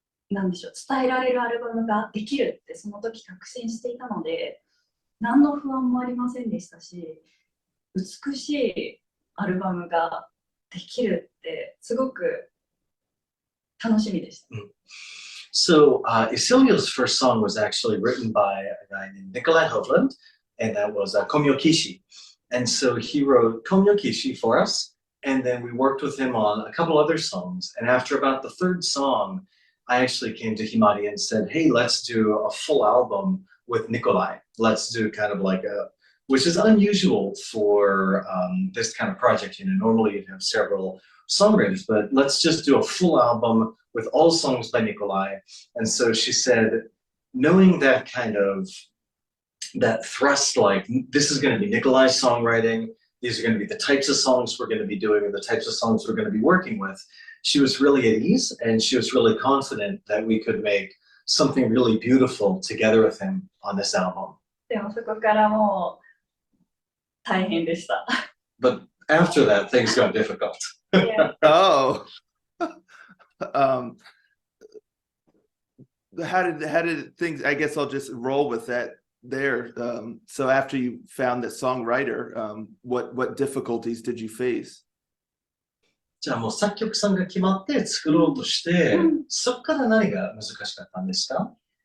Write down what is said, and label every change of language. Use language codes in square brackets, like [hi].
[ja] うなんでしょう、伝えられるアルバムができるってその時確信していたので、何の不安もありませんでしたし、美しいアルバムができるってすごく楽しみでした。 [en] So, Isiliel's first song was actually written by a guy named Nikolai Hovland, and that was Komyo Kishi. And so he wrote Komyo Kishi for us, and then we worked with him on a couple other songs. And after about the third song, I actually came to Himari and said, hey, let's do a full album with Nikolai. Let's do kind of like which is unusual for this kind of project. Normally you'd have several songwriters, but let's just do a full album with all songs by Nikolai. And so she said, knowing that kind of that thrust, like this is going to be Nikolai's songwriting, these are going to be the types of songs we're going to be doing and the types of songs we're going to be working with, she was really at ease and she was really confident that we could make something really beautiful together with him on this album. [ja] でもそこからもう大変でした。 [en] But after that, things got difficult. Oh. How did things, I guess I'll just roll with that there. So after you found the songwriter, what difficulties did you face? [ja] じゃあもう作曲さんが決まって作ろうとして、そこから何が難しかったんですか？